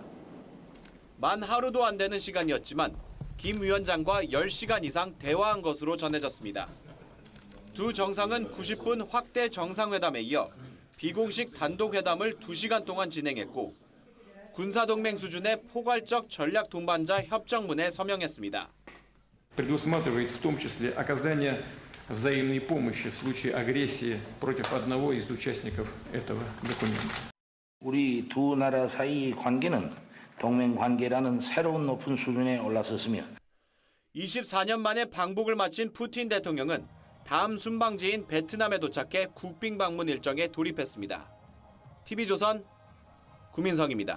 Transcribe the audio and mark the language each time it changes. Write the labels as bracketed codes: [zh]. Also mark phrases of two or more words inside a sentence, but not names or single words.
[ko] 만 하루도 안 되는 시간이었지만 김 위원장과 10시간 이상 대화한 것으로 전해졌습니다. 두 정상은 90분 확대 정상회담에 이어 비공식 단독회담을 2시간 동안 진행했고 군사동맹 수준의 포괄적 전략 동반자 협정문에 서명했습니다. [ru] предусматривает в том числе оказание взаимной помощи в случае агрессии против одного из участников этого документа. [ko] 우리 두 나라 사이 관계는 동맹 관계라는 새로운 높은 수준에 올라섰으며 24년 만에 방북을 마친 푸틴 대통령은 다음 순방지인 베트남에 도착해 국빈 방문 일정에 돌입했습니다. TV조선 구민성입니다.